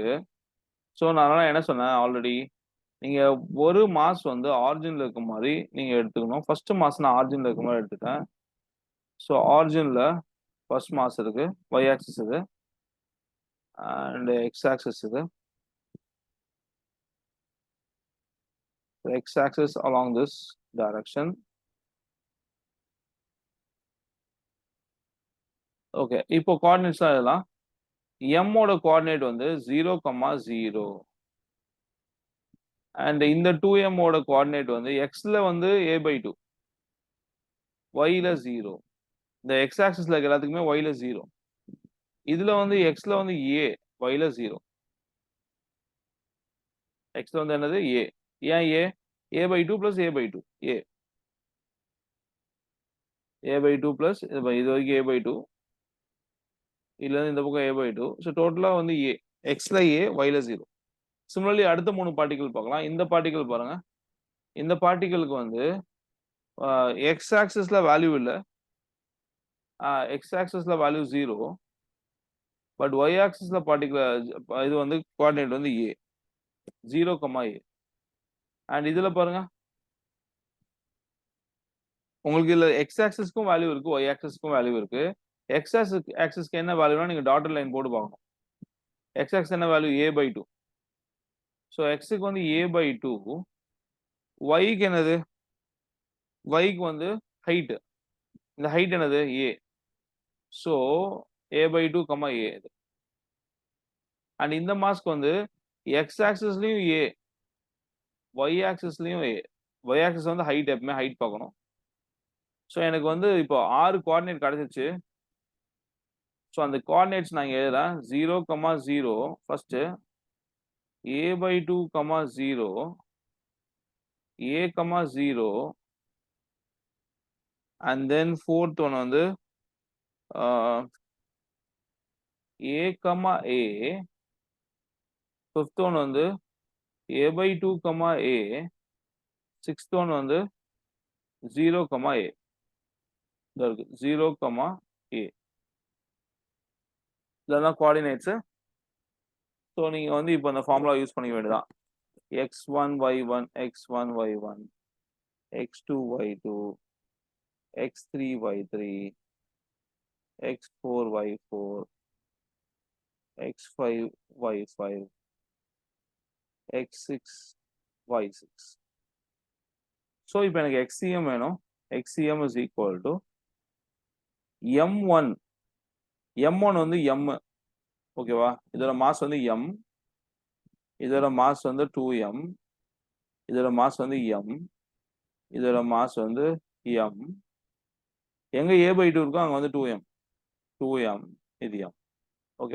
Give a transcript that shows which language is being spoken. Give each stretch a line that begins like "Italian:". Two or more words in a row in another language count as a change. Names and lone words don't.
Tamil: ஸோ நான் என்ன சொன்னேன் ஆல்ரெடி, நீங்க ஒரு மாஸ் வந்து ஆரிஜின்ல இருக்க மாதிரி நீங்க எடுத்துக்கணும்.
English: first mass
Tamil: நான் ஆரிஜின்ல இருக்க மாதிரி எடுத்துட்டேன். ஸோ ஆரிஜின்ல
English: first mass
Tamil: இருக்கு,
English: y axis
Tamil: இது
English: and x axis
Tamil: இது.
English: x axis along this direction.
Tamil: ஓகே, இப்போ கோஆர்டினேட்ஸ் இதெல்லாம் m ஓட கோஆர்டினேட் வந்து 0, 0 அண்ட் இந்த 2m ஓட கோஆர்டினேட் வந்து x-ல வந்து a/2, y-ல 0. இந்த
English: x axisla
Tamil: இருக்க எல்லாத்துக்குமே y-ல 0. இதுல வந்து x-ல வந்து a, y-ல 0. x-ல வந்து என்னது a. ஏன் a? a/2 plus a/2 a/2 plus இது வரைக்கும் a/2, இல்ல இந்த பக்கம் a/2. ஸோ டோட்டலா வந்து a, x-ல a, y-ல 0. சிமிலர்லி அடுத்த 3 பார்ட்டிகல் பார்க்கலாம். இந்த பார்ட்டிகல் பாருங்க, இந்த பார்ட்டிகளுக்கு வந்து
English: x axisla value
Tamil: இல்ல.
English: x axisla value 0. but y axisla particular
Tamil: இது வந்து கோஆர்டினேட் வந்து ஏ 0, ஏ. அண்ட் இதுல பாருங்க, உங்களுக்கு இதுல
English: x axiskkum value
Tamil: இருக்கு,
English: y axiskkum value
Tamil: இருக்கு.
English: x axiskku
Tamil: என்ன வேல்யூனா நீங்க
English: dotted line
Tamil: போட்டு பார்க்கணும்.
English: x axis
Tamil: என்ன வேல்யூ a/2. ஸோ எக்ஸுக்கு வந்து a/2, ஒய்க்கு என்னது, ஒய்க்கு வந்து ஹைட். இந்த ஹைட் என்னது a. ஸோ a/2, a இது. அண்ட் இந்த மாஸ்க்கு வந்து
English: x axislayum
Tamil: a,
English: y axislayum
Tamil: a.
English: y axis
Tamil: வந்து ஹைட், எப்பவுமே ஹைட் பார்க்கணும். ஸோ எனக்கு வந்து இப்போ 6 கோஆர்டினேட் கிடைச்சிச்சு. ஸோ அந்த கோஆர்டினேட்ஸ் நான் இங்க எழுதுறேன். 0, 0 ஃபர்ஸ்ட்,
English: a/2, 0, a, 0, and then fourth one வந்து a, a, fifth one வந்து a/2, a, sixth one வந்து 0, a.
Tamil: இருக்கு 0, a. இதெல்லாம் கோஆர்டினேட்ஸ். ஸோ நீங்க வந்து இப்போ அந்த
English: formula use
Tamil: பண்ணிக்க வேண்டியதான். x1, y1, x1, y1, x2, y2, x3, y3, x4, y4, x5, y5, x6, y6. ஸோ இப்போ எனக்கு xcm வேணும்.
English: xcm is equal to m1.
Tamil: m1 வந்து m, ஓகேவா? இதோட மாஸ் வந்து m, இதோட மாஸ் வந்து 2m, இதோட மாஸ் வந்து m, இதோட மாஸ் வந்து m. எங்க a/2 இருக்கோ அங்க வந்து 2m, 2m, இது m, ஓகேவா?